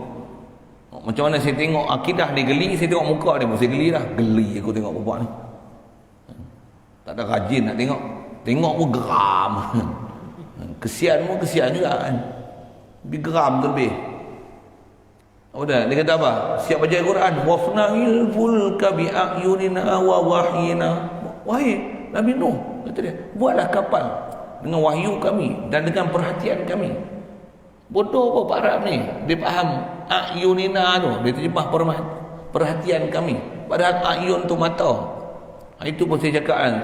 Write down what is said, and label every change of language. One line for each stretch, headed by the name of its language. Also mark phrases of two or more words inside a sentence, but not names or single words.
Malay: Macam mana saya tengok akidah dia geli, saya tengok muka dia pun saya geli dah. Geli aku tengok perempuan ni. Tak ada rajin nak tengok. Tengok pun geram. Kesian pun kesian juga kan. Lebih geram tu lebih. Apa dah? Dia kata apa? Siap baca Quran.
Arabic: واصنع الفلك بأعيننا ووحينا.
Malay: Wahai Nabi Nuh, kata dia, buatlah kapal dengan wahyu kami dan dengan perhatian kami. Bodoh apa Pak Arab ni? Dia faham ayunina tu. Dia terjemah perhatian kami. Padahal ayun tu mata. Itu pun saya cakap kan.